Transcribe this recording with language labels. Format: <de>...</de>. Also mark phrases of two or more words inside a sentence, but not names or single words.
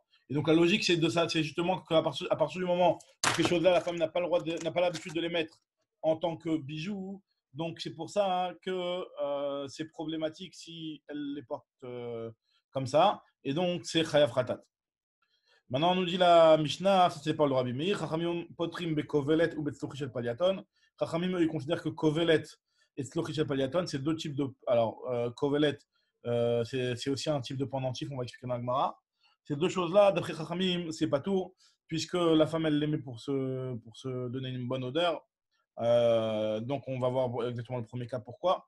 <fr>Et donc la logique, c'est justement qu'à partir du moment où ces choses-là, la femme n'a pas l'habitude de les mettre en tant que bijoux. Donc c'est pour ça que c'est problématique si elle les porte comme ça. Et donc c'est</fr> <he>חייב חטאת.</he> <fr>Maintenant, on nous dit la Mishnah, ça c'est pas le Rabbi Meir.</fr> <he>חכמים פוטרים בכובלת או בצלוחית של פליטון.</he> <fr>Chachamim, ils considèrent que kovelet et</fr> <he>צלוחית של פליטון,</he> <fr>c'est deux types de. Alors kovelet, c'est aussi un type de pendentif. On va expliquer dans la Gemara. Ces deux choses-là, d'après Chachamim, c'est pas tout, puisque la femme, elle l'aimait pour se donner une bonne odeur. Donc, on va voir exactement le premier cas pourquoi.</fr>